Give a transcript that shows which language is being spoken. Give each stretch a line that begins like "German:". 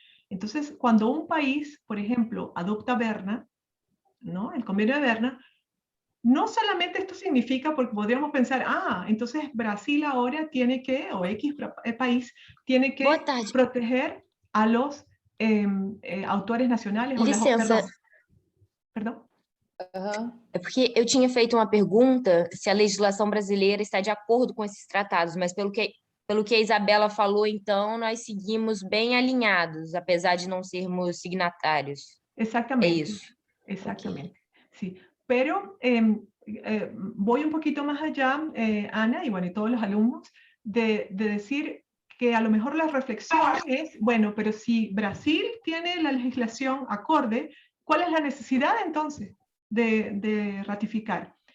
Spanish: Entonces, cuando un país, por ejemplo, adopta Berna, ¿no? El convenio de Berna, no solamente esto significa, porque podríamos pensar, entonces Brasil ahora tiene que, o X país, tiene que proteger a los autores nacionales.
Portuguese: Licença. Perdão? É porque eu tinha feito uma pergunta se a legislação brasileira está de acordo com esses tratados, mas pelo que a Isabela falou, então, nós seguimos bem alinhados, apesar de não sermos signatários.
Spanish: Exactamente.
Portuguese: É isso.
Spanish: Exactamente. Okay. Sí. Pero voy un poquito más allá, Ana, y bueno, y todos los alumnos, de decir que a lo mejor la reflexión es, bueno, pero si Brasil tiene la legislación acorde, ¿cuál es la necesidad entonces de ratificar?